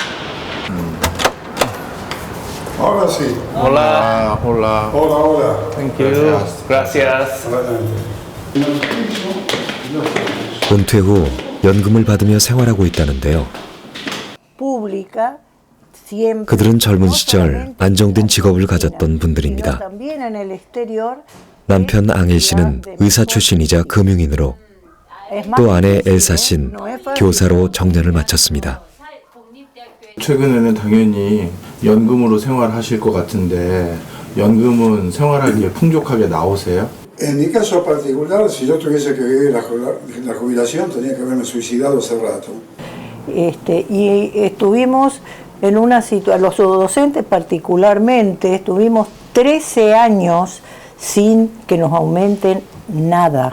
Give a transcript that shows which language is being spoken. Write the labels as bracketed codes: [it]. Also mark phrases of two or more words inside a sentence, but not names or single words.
[es] Ahora sí. Hola. Hola, hola. [en] Thank you. [es] Gracias. [ko] 은퇴 후 연금을 받으며 생활하고 있다는데요. [es] Pública siempre. [ko] 그들은 젊은 시절 안정된 직업을 가졌던 분들입니다. [es] También en el exterior. [ko] 남편 앙헬 씨는 의사 출신이자 금융인으로 또 아내 엘사 씨는 교사로 정년을 마쳤습니다. 최근에는 당연히 연금으로 생활하실 것 같은데 연금은 생활하기에 풍족하게 나오세요? [es] En mi caso particular, si yo tuviese que vivir la jubilación, tenía que haberme suicidado hace rato. Y estuvimos en una situación, los docentes particularmente, estuvimos 13 años sin que nos aumenten nada.